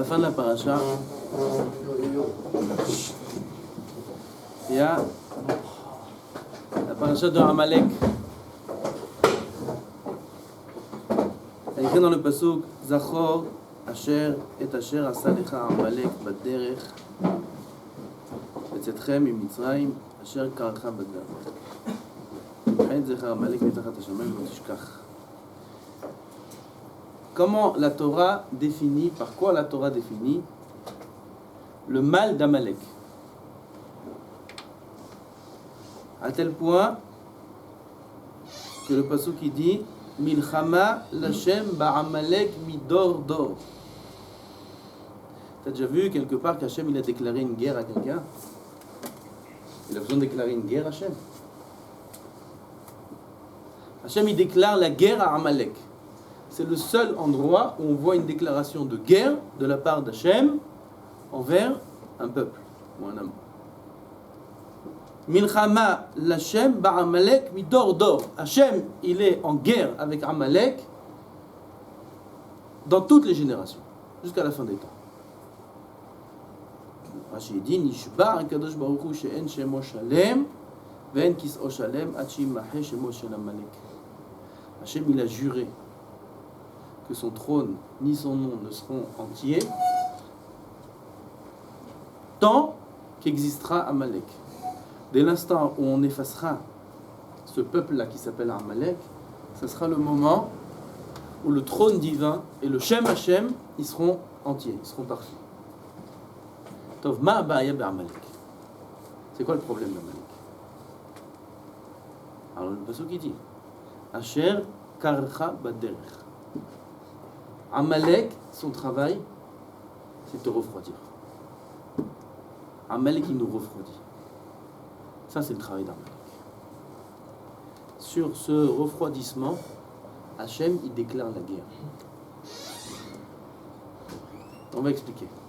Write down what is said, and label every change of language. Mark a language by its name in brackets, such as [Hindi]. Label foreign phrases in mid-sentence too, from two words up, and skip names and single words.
[French] la paracha, il y a la paracha de Amalek. Elle est écrite dans le pasuk [Hebrew] זכור אשר את אשר עשה לך עמלק בדרך בצאתכם ממצרים אשר קרך בדרך תמחה זכר עמלק מתחת השמים לא תשכח. [French] Comment la Torah définit, par quoi la Torah définit le mal d'Amalek? À tel point que le pasuk qui dit [Hebrew] מלחמה לה' בעמלק מדר דר. [French] T'as déjà vu quelque part qu'Hachem il a déclaré une guerre à quelqu'un? Il a besoin de déclarer une guerre, Hachem. Hachem il déclare la guerre à Amalek. C'est le seul endroit où on voit une déclaration de guerre de la part d'Hachem envers un peuple ou un homme. [Hebrew] מלחמה לה' בעמלק מדר דר. [French] Hachem, il est en guerre avec Amalek dans toutes les générations, jusqu'à la fin des temps. [Hebrew] Rashi dit נשבע הקדוש ברוך הוא שאין שמו שלם ואין כסאו שלם עד שימחה שמו של עמלק. [French] Hachem, il a juré que son trône ni son nom ne seront entiers tant qu'existera Amalek. Dès l'instant où on effacera ce peuple-là qui s'appelle Amalek, ce sera le moment où le trône divin et le [Hebrew] שם השם, [French] ils seront entiers, ils seront parfaits. [Hebrew] טוב מה בעיה בעמלק. [French] C'est quoi le problème d'Amalek? Alors le pasuk qui dit [Hebrew] אשר קרך בדרך. [French] Amalek, son travail, c'est de te refroidir. Amalek, il nous refroidit. Ça, c'est le travail d'Amalek. Sur ce refroidissement, Hachem, il déclare la guerre. On va expliquer.